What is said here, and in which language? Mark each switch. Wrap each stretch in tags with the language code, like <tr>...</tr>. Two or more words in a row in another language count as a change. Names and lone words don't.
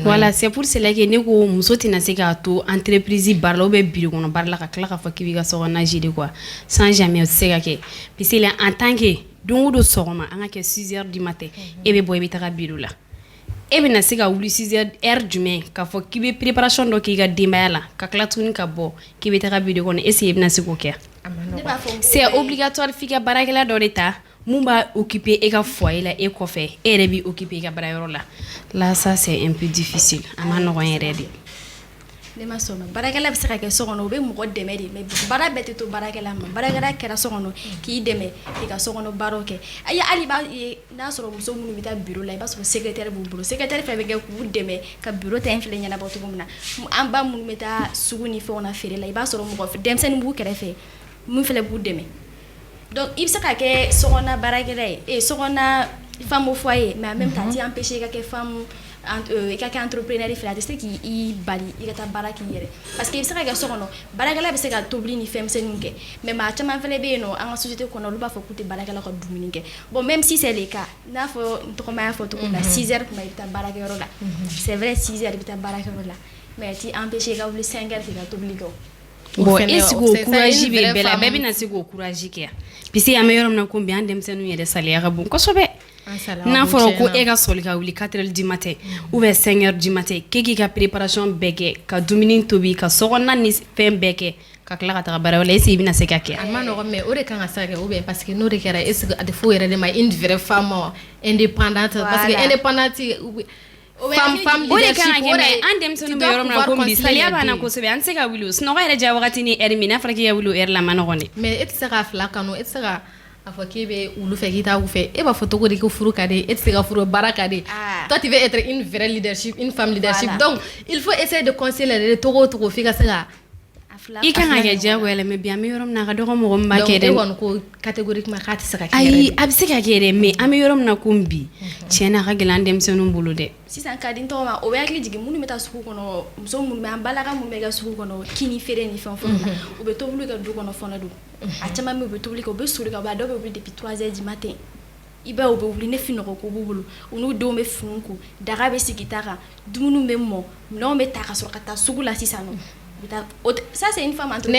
<fr>voilà c'est pour cela que</fr> <bm>ne ko muso tɛna se k'a to entreprise baara la</bm> <fr>ou bien</fr> <bm>bureau kɔnɔ baara la ka tila k'a fɔ k'i b'i ka sokɔnɔna gérer</bm> <fr>quoi sans jamais</fr> <bm>o tɛ se ka kɛ</bm> <fr>parce que en tant que</fr> <bm>don o don sɔgɔma an ka kɛ</bm> <fr>6 heures du matin</fr> <bm>e bɛ bɔ i bɛ taga bureau la e bɛna se ka wuli 6 heures jumɛn k'a fɔ k'i bɛ préparation dɔ k'i ka denbaya la ka tila tuguni ka bɔ k'i bɛ taga bureau kɔnɔ</bm> <fr>est ce que</fr> <bm>i bɛna se k'o kɛ</bm> <fr>c'est obligatoire</fr> <bm>f'i ka baarakɛla dɔ de ta mun b'a occuper e ka foyer la e kɔfɛ e yɛrɛ b'i occuper i ka baarayɔrɔ la</bm> <fr>là ça c'est un peu difficile</fr> <bm>a ma nɔgɔn yɛrɛ de ne ma sɔn baarakɛla bɛ se ka kɛ so kɔnɔ u bɛ mɔgɔ dɛmɛ de mais baara bɛɛ tɛ to baarakɛla ma baarakɛla kɛra so kɔnɔ k'i dɛmɛ i ka so kɔnɔ baaraw kɛ ayi hali b'a ye n'a sɔrɔ muso minnu bɛ taa bureau la i b'a sɔrɔ secrétaire b'u bolo secrétaire fɛn bɛ kɛ k'u dɛmɛ ka bureau ta in filɛ ɲɛnabɔ cogo min na an ba minnu bɛ taa sugu ni fɛnw na feere la i b'a sɔrɔ mɔgɔ denmisɛnnin b'u kɛrɛfɛ mun fɛnɛ b'u dɛmɛ donc i bɛ se ka kɛ sokɔnɔ baarakɛla ye sokɔnɔ</bm> <fr>femme au foyer mais en même temps</fr> <bm>t'i empêcher i ka kɛ femme i ka kɛ entrepreneur fɛ a tɛ se k'i bali i ka taa baara k'i yɛrɛ parce que i bɛ se ka kɛ so kɔnɔ baarakɛla bɛ se ka tobili ni fɛnmisɛnninw kɛ mais maa caman fɛnɛ bɛ yen nɔ an ka société kɔnɔ olu b'a fɔ k'u tɛ baarakɛla ka dumuni kɛ</bm> <fr>bon même si c'est le cas</fr> <bm>n'a fɔ n tɔgɔma y'a fɔ cogo min na 6 heures tuma i bɛ taa baarakɛyɔrɔ la</bm> <fr>c'est vrai 6 heures</fr> <bm>i bɛ taa baarakɛyɔrɔ la mais t'i empêcher i ka wuli 5 heures k'i ka tobili kɛ</bm> <fr>bon est-ce que</fr> <bm>o courage bɛ bɛɛ la bɛɛ bɛna se k'o courage kɛ parce que an bɛ yɔrɔ min na ko bi an denmisɛnninw yɛrɛ saliya ka bon kosɛbɛ n'a fɔra ko e ka sɔli ka wuli</bm> <fr>4 heures du matin ou bien 5 heures du matin</fr> <bm>k'i ka préparation bɛɛ kɛ ka dumuni tobi ka sokɔnɔna ni fɛn bɛɛ kɛ ka tila ka taga baara la</bm> <fr>est-ce que</fr> <bm>i bɛna se ka kɛ a ma nɔgɔn mais o de kan ka se ka kɛ</bm> <fr>ou bien parce que</fr> <bm>n'o de kɛra</bm> <fr>est-ce que</fr> <bm>a tɛ fɔ yɛrɛ de ma</bm> <fr>une vraie femme indépendante parce que indépendante femme leadership</fr> <bm>o de an denmisɛnninw bɛ yɔrɔ min na ko bi saliya b'an na kosɛbɛ an tɛ se ka wuli o sunɔgɔ yɛrɛ diya wagati ni heure min n'a fɔra k'i ka wuli o heure la a ma nɔgɔn dɛ mais e tɛ se k'a fila kanu e tɛ se ka a fɔ k'e bɛ wulu fɛ k'i t'a u fɛ e b'a fɔ cogo di ko furu ka di e tɛ se ka furu baara ka di</bm> <fr>toi tu veux être une vraie leadership une femme leadership donc il faut essayer de conseiller</fr> <bm>de togo o togo f'i ka se ka i kan ka kɛ diyagoya la mais bi an bɛ yɔrɔ min na a ka dɔgɔ mɔgɔ min b'a kɛ dɛ donc e kɔni ko catégoriquement k'a tɛ se ka kɛ ayi a bɛ se ka kɛ dɛ mais an bɛ yɔrɔ min na ko bi tiɲɛ na a ka gɛlɛn an denmisɛnninw bolo dɛ sisan ka di n tɔgɔ ma o bɛ hakili jigin minnu bɛ taa sugu kɔnɔ muso minnu bɛ an balaka minnu bɛ kɛ sugu kɔnɔ kini feere ni fɛn fɛn na u bɛ tobili kɛ du kɔnɔ fana don a caman bɛ u bɛ tobili kɛ u bɛ soli ka bɔ a dɔw bɛ wuli</bm> <fr>depuis 3 heures du matin</fr> <bm>i b'a ye u bɛ wuli ne finɔgɔ ko b'u bolo u n'u denw bɛ fini ko daga bɛ sigi ta kan dumuniw bɛ mɔ minɛnw bɛ ta ka sɔrɔ ka taa sugu la sisan nɔ</bm> <fr>ça c'est une femme entre</fr>